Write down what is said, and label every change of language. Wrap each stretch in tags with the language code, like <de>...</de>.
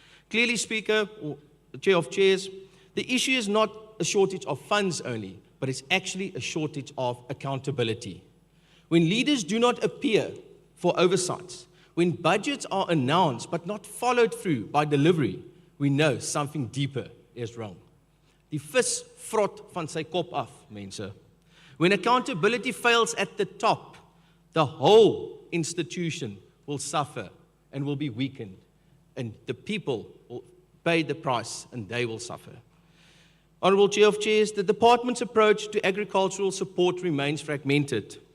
<en>Clearly, Speaker, or the Chair of Chairs, the issue is not a shortage of funds only, but it's actually a shortage of accountability. When leaders do not appear for oversights, when budgets are announced but not followed through by delivery, we know something deeper is wrong.</en> <af>Die vis vrot van sy kop af, mense.</af> <en>When accountability fails at the top, the whole institution will suffer and will be weakened, and the people will pay the price and they will suffer. Honourable Chair of Chairs, the Department's approach to agricultural support remains fragmented.</en>